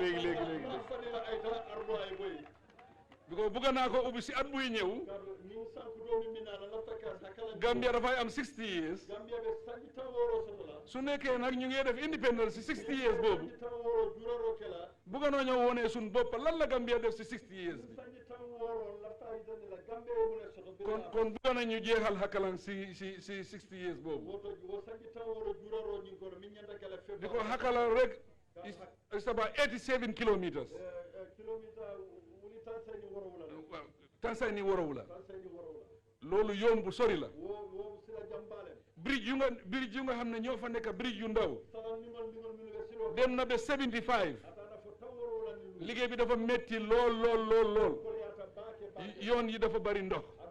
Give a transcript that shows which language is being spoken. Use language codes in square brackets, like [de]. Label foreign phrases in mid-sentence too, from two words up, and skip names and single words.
[wo] because bugga naa ko ubbi si at buy ñëw Gambia dafay am 60 years su nekkee nag ñu ngi def independence si 60 years boobu bugga noo ñëw wone suñ bopp lan la Gambia def si 60 years bi kon bugga nañu jeexal hakalan si 60 years boobu di ko hakalan rek [en] it's about 87 kilometers [wo] Tanzania Worowula loolu yoon bu sori la bridge yu nga xam ne ñoo fa nekk bridge yu ndaw dem na ba 75 liggéey bi dafa metti lool yoon yi dafa bari ndox